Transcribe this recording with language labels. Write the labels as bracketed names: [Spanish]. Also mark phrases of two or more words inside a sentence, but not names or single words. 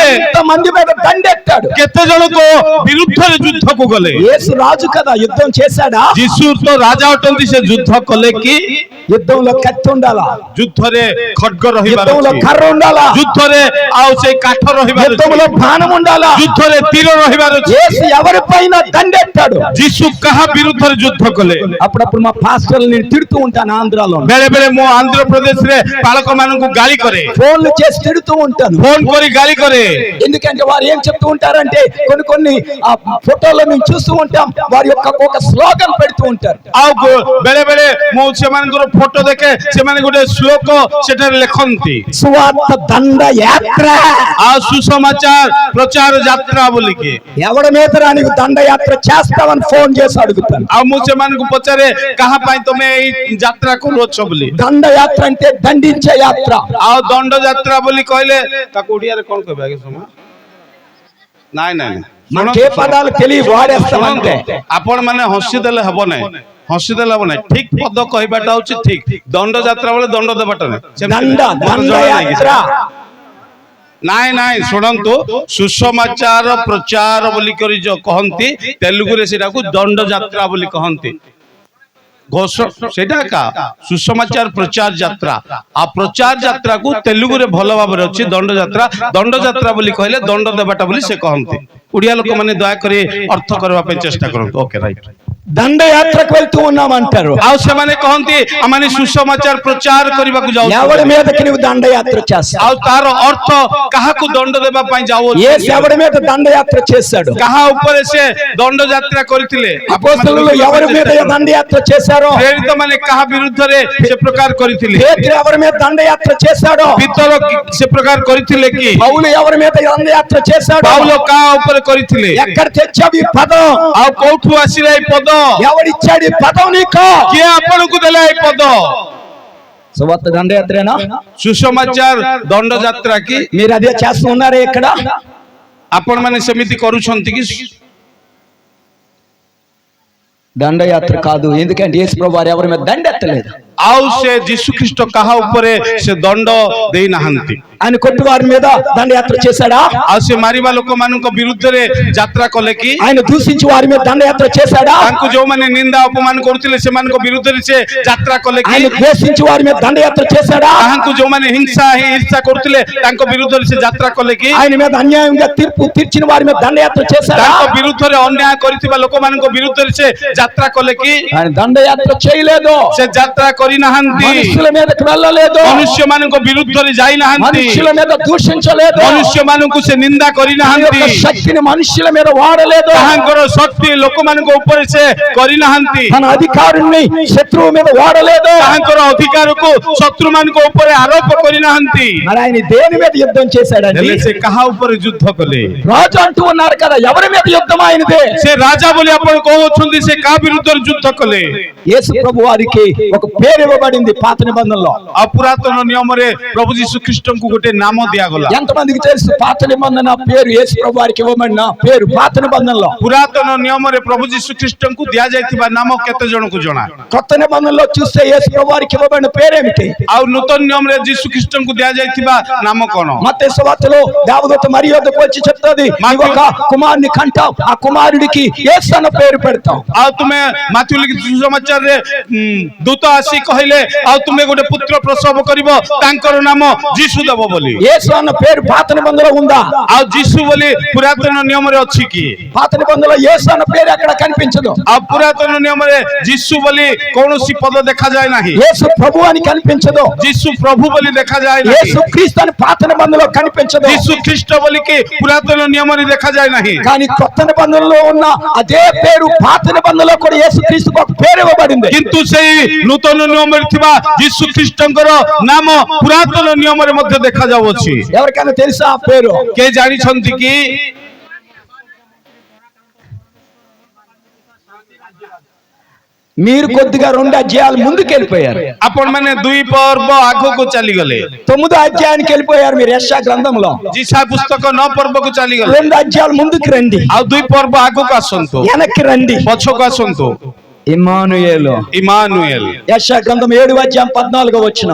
[Telugu] ఎంత మంది మీద దండెత్తాడు? [Odia] କେତେ ଜଣଙ୍କ ବିରୁଦ୍ଧରେ ଯୁଦ୍ଧକୁ ଗଲେ? [Telugu] యేసు రాజు కదా, యుద్ధం చేశాడా? [Odia] ଯୀଶୁ ତ ରାଜା ଅଟନ୍ତି, ସେ ଯୁଦ୍ଧ କଲେ କି? [Telugu] యుద్ధంలో కత్తి ఉండాలా? [Odia] ଯୁଦ୍ଧରେ ଖଡ୍ଗ ରହିବାର [Telugu] యుద్ధంలో [Odia] ଅଛି, [Telugu] కర్ర ఉండాలా? [Odia] ଯୁଦ୍ଧରେ ଆଉ ସେଇ କାଠ ରହିବାର ଅଛି, [Telugu] యుద్ధంలో బాణం ఉండాలా? [Odia] ଯୁଦ୍ଧରେ ତୀର ରହିବାର ଅଛି। [Telugu] యేసు ఎవరి పైన దండెత్తాడు. [Odia] ଯୀଶୁ କାହା ବିରୁଦ୍ଧରେ ଯୁଦ୍ଧ କଲେ? [Telugu] అప్పుడప్పుడు మా పాస్టర్లు నేను తిడుతూ ఉంటాను ఆంధ్రాలో. [Odia] ବେଳେ ବେଳେ ମୁଁ ଆନ୍ଧ୍ରପ୍ରଦେଶରେ ପାଳକ ମାନଙ୍କୁ ଗାଳି କରେ, [Telugu] ఫోన్లు చేసి తిడుతూ ఉంటాను. [Odia] ଫୋନ କରି ଗାଳି କରେ। [Telugu] ఎందుకంటే వారు ఏం చెప్తూ ఉంటారంటే కొన్ని ఆ ఫోటోలో మేము చూస్తూ ఉంటాం, వారి యొక్క ఒక స్లోగన్ పెడుతూ ఉంటారు. [Odia] ଆଉ ବେଳେ ବେଳେ ମୁଁ ସେମାନଙ୍କର ଫଟୋ ଦେଖେ, ସେମାନେ ଗୋଟେ ଶ୍ଲୋକ ସେଠାରେ ଲେଖନ୍ତି, [Telugu] సువార్త దండ యాత్ర. [Odia] ଆଉ ସୁସମାଚାର ପ୍ରଚାର ଯାତ୍ରା ବୋଲିକି। [Telugu] ఎవడి మీద నీకు దండయాత్ర చేస్తావని ఫోన్ చేసి అడుగుతాను. [Odia] ଆଉ ମୁଁ ସେମାନଙ୍କୁ ପଚାରେ କାହା ପାଇଁ ତମେ ଏଇ ଯାତ୍ରା କରୁଅଛ ବୋଲି। [Telugu] దండయాత్ర అంటే దండించే యాత్ర. [Odia] ଆଉ ଦଣ୍ଡ ଯାତ୍ରା ବୋଲି କହିଲେ ତାକୁ ଓଡିଆରେ କଣ କହିବେ ଆଜ୍ଞା ସମୟ? ନାଇଁ ନାଇଁ [Telugu] మనకే పదాలు తెలియ వాడేస్తామంటే. [Odia] ଆପଣ ମାନେ ହସି ଦେଲେ ହବ ନାହିଁ, ହସି ଦେଲେ ହବ ନାହିଁ। ଠିକ ପଦ କହିବାଟା ହଉଛି ଠିକ। ଦଣ୍ଡ ଯାତ୍ରା ବେଳେ ଦଣ୍ଡ ଦେବାଟା ନାହିଁ। [Telugu] దండయాత్ర [Odia] ନାଇଁ ନାଇଁ ଶୁଣନ୍ତୁ, ସୁସମାଚାର ପ୍ରଚାର ବୋଲି କରି ଯୋଉ କହନ୍ତି, ତେଲୁଗୁରେ ସେଟାକୁ ଦଣ୍ଡ ଯାତ୍ରା ବୋଲି କହନ୍ତି। ଘୋଷ ସେଇଟା ଏକା ସୁସମାଚାର ପ୍ରଚାର ଯାତ୍ରା। ଆଉ ପ୍ରଚାର ଯାତ୍ରାକୁ ତେଲୁଗୁରେ ଭଲ ଭାବରେ ଅଛି ଦଣ୍ଡ ଯାତ୍ରା। ଦଣ୍ଡ ଯାତ୍ରା ବୋଲି କହିଲେ ଦଣ୍ଡ ଦେବାଟା ବୋଲି ସେ କହନ୍ତି। ଓଡିଆ ଲୋକମାନେ ଦୟାକରି ଅର୍ଥ କରିବା ପାଇଁ ଚେଷ୍ଟା କରନ୍ତୁ। [English] Okay right. [Telugu] దండయాత్రకు వెళ్తూ ఉన్నామంటారు. [Odia] ଆଉ ସେମାନେ କହନ୍ତି ଆମେ ସୁସମାଚାର ପ୍ରଚାର କରିବାକୁ ଯାଉଛୁ। [Telugu] ఎవడి మీదకి నువ్వు దండయాత్ర చేస్తావు? [Odia] ଆଉ ତାର ଅର୍ଥ କାହାକୁ ଦଣ୍ଡ ଦେବା ପାଇଁ ଯାଉଅଛୁ? [Telugu] యేసు ఎవడి మీద దండయాత్ర చేశాడు? [Odia] କାହା ଉପରେ ସେ ଦଣ୍ଡ ଯାତ୍ରା କରିଥିଲେ? [Telugu] అపోస్తలులు ఎవరి మీద దండయాత్ర చేశారో? [Odia] ପ୍ରେରିତ ମାନେ କାହା ବିରୁଦ୍ଧରେ ସେ ପ୍ରକାର କରିଥିଲେ? [Telugu] పేతురు ఎవరి మీద దండయాత్ర చేశాడో? [Odia] ପିତର ସେ ପ୍ରକାର କରିଥିଲେ କି? [Telugu] పౌలు ఎవరి మీద దండయాత్ర చేశాడో? [Odia] ପାଉଲ କାହା ଉପରେ କରିଥିଲେ? [Telugu] ఎక్కడ తెచ్చావు ఈ పదం? [Odia] ଆଉ କୋଉଠୁ ଆସିଲା এই ପଦ? [Telugu] ఎవడిచ్చాడు ఈ పదం నీకు? [Odia] କିଏ ଆପଣଙ୍କୁ ଦେଲା এই ପଦ? [Telugu] సువార్త దండయాత్రేనా? [Odia] ସୁସମାଚାର ଦଣ୍ଡ ଯାତ୍ରା କି? [Telugu] మీరు అదే చేస్తూ ఉన్నారా ఇక్కడ? [Odia] ଆପଣ ମାନେ ସେମିତି କରୁଛନ୍ତି କି? [Telugu] దండయాత్ర కాదు. ఎందుకంటే యేసు ప్రభు వారు ఎవరి మీద దండెత్తలేదు. [Odia] ଆଉ ସେ ଯୀଶୁ ଖ୍ରୀଷ୍ଟ କାହା ଉପରେ ସେ ଦଣ୍ଡ ଦେଇନାହାନ୍ତି। [Telugu] ఆయన కొట్టు వారి మీద దండయాత్ర చేశాడా? [Odia] ଆଉ ସେ ମାରିବା ଲୋକମାନଙ୍କ ବିରୁଦ୍ଧରେ ଯାତ୍ରା କଲେ କି? [Telugu] ఆయన దూషించి వారి మీద దండయాత్ర చేశాడా? [Odia] ତାଙ୍କୁ ଯୋଉମାନେ ନିନ୍ଦା ଅପମାନ କରୁଥିଲେ ସେମାନଙ୍କ ବିରୁଦ୍ଧରେ ସେ ଯାତ୍ରା କଲେ କି? [Telugu] ఆయన ద్వేషించి వారి మీద దండయాత్ర చేశాడా? [Odia] ତାହାଙ୍କୁ ଯୋଉମାନେ ହିଂସା ఈర్ଷା କରୁଥିଲେ ତାଙ୍କ ବିରୁଦ୍ଧରେ ସେ ଯାତ୍ରା କଲେ କି? [Telugu] ఆయన మీద అన్యాయంగా తీర్పు తీర్చిన వారి మీద దండయాత్ర చేశాడా? [Odia] ତାଙ୍କ ବିରୁଦ୍ଧରେ ଅନ୍ୟାୟ କରିଥିବା ଲୋକମାନଙ୍କ ବିରୁଦ୍ଧରେ ସେ ଯାତ୍ରା କଲେ କି? [Telugu] ఆయన దండయాత్ర చేయలేదు. [Odia] ସେ ଯାତ୍ରା କରିନାହାନ୍ତି। [Telugu] మనుషుల మీదకి వెళ్ళలేదు. [Odia] ମନୁଷ୍ୟମାନଙ୍କ ବିରୁଦ୍ଧରେ ଯାଇନାହାନ୍ତି। [Telugu] మనుషుల మీద దూషించలేదు. [Odia] ମନୁଷ୍ୟମାନଙ୍କୁ ସେ ନିନ୍ଦା [Telugu] ఆయన [Odia] କରିନାହାନ୍ତି। [Telugu] యొక్క శక్తిని మనుషుల మీద వాడలేదు. [Odia] ତାହାଙ୍କର ଶକ୍ତି ଲୋକମାନଙ୍କ ଉପରେ ସେ କରିନାହାନ୍ତି। [Telugu] తన అధికారుణ్ణి శత్రువు మీద వాడలేదు. [Odia] ତାହାଙ୍କର ଅଧିକାରକୁ ଶତ୍ରୁମାନଙ୍କ ଉପରେ ଆରୋପ କରିନାହାନ୍ତି। [Telugu] మరి ఆయన దేని మీద యుద్ధం చేశాడండి? [Odia] ହେଲେ ସେ କାହା ଉପରେ ଯୁଦ୍ଧ କଲେ? [Telugu] రాజు అంటూ ఉన్నారు కదా, ఎవరి మీద యుద్ధం ఆయనదే? [Odia] ସେ ରାଜା ବୋଲି ଆପଣ କହୁଛନ୍ତି, ସେ କାହା ବିରୁଦ୍ଧରେ ଯୁଦ୍ଧ କଲେ? [Telugu] యేసు ప్రభు వారికి ఒక పేరు ఇవ్వబడింది పాత నిబంధనలో. [Odia] ଆଉ ପୁରାତନ ନିୟମରେ ପ୍ରଭୁ ଯୀଶୁ ଖ୍ରୀଷ୍ଟଙ୍କୁ ଗୋଟେ ନାମ ଦିଆଗଲା। [Telugu] ఎంతమందికి తెలుసు పాత నిబంధన పేరు? యేసు ప్రభు వారికి ఇవ్వబడిన పేరు పాత నిబంధనలో. [Odia] ପୁରାତନ ନିୟମରେ ପ୍ରଭୁ ଯୀଶୁ ଖ୍ରୀଷ୍ଟଙ୍କୁ ଦିଆଯାଇଥିବା ନାମ କେତେ ଜଣଙ୍କୁ ଜଣା? [Telugu] కొత్త నిబంధనలో చూస్తే యేసు ప్రభు వారికి ఇవ్వబడిన పేరేమిటి? [Odia] ଆଉ ନୂତନ ନିୟମରେ ଯୀଶୁ ଖ୍ରୀଷ୍ଟଙ୍କୁ ଦିଆଯାଇଥିବା ନାମ କଣ? [Telugu] మత్తయి సువార్తలో దేవదూత మరియ వద్దకు వచ్చి చెప్తాది, నీవు ఒక కుమారుని కంటావు, ఆ కుమారుడికి యేసు అన్న పేరు పెడతావు. [Odia] ଆଉ ତୁମେ ମାଥ୍ୟୁ ଲିଖିତ ସୁସମାଚାରରେ ଦୂତ ଆସି କହିଲେ ଆଉ ତୁମେ ଗୋଟେ ପୁତ୍ର ପ୍ରସବ କରିବ, ତାଙ୍କର ନାମ ଯୀଶୁ ଦେବ ବୋଲି। [Telugu] యేసు అన్న పేరు పాత నిబంధనలో ఉందా? [Odia] ଆଉ ଯୀଶୁ ବୋଲି ପୁରାତନ ନିୟମରେ ଅଛି କି? [Telugu] పాత నిబంధనలో యేసు అన్న పేరు ఎక్కడ కనిపించదు. [Odia] ଆଉ ପୁରାତନ ନିୟମରେ ଯୀଶୁ ବୋଲି କୌଣସି ପଦ ଦେଖାଯାଏ ନାହିଁ। [Telugu] యేసు ప్రభు అని కనిపించదు. [Odia] ଯୀଶୁ ପ୍ରଭୁ ବୋଲି ଦେଖାଯାଏ ନାହିଁ। [Telugu] యేసు క్రీస్తు అని పాత నిబంధనలో కనిపించదు. [Odia] ଯୀଶୁ ଖ୍ରୀଷ୍ଟ ବୋଲିକି ପୁରାତନ ନିୟମରେ ଦେଖାଯାଏ ନାହିଁ। [Telugu] కానీ కొత్త నిబంధనలో ఉన్న అదే పేరు పాత నిబంధనలో కూడా యేసు క్రీస్తుకు ఒక పేరు ఇవ్వబడింది. [Odia] କିନ୍ତୁ ସେଇ ନୂତନ ନିୟମରେ ଥିବା ଯୀଶୁ ଖ୍ରୀଷ୍ଟଙ୍କର ନାମ ପୁରାତନ ନିୟମରେ ମଧ୍ୟ ଦେଖାଯାଉଅଛି। [Telugu] ఎవరికైనా తెలుసా ఆ పేరు? [Odia] କେ ଜାଣିଛନ୍ତି କି? [Telugu] మీరు కొద్దిగా 2 అధ్యాయాలు ముందుకు వెళ్ళిపోయారు. [Odia] ଆପଣ ମାନେ 2 ପର୍ବ ଆଗକୁ ଚାଲିଗଲେ। [Telugu] 9వ అధ్యాయానికి వెళ్ళిపోయారు మీరు యెషయా గ్రంథంలో. [Odia] ଯିଶା ପୁସ୍ତକ 9 ପର୍ବକୁ ଚାଲିଗଲେ। [Telugu] 2 అధ్యాయాలు ముందుకు రండి, [Odia] ଆଉ 2 ପର୍ବ ଆଗକୁ ଆସନ୍ତୁ, [Telugu] వెనక్కి రండి. [Odia] ପଛକୁ ଆସନ୍ତୁ। [Telugu] ఇమ్మానుయేలు. ఇమానుయేల్. యెషయా గ్రంథం 7:14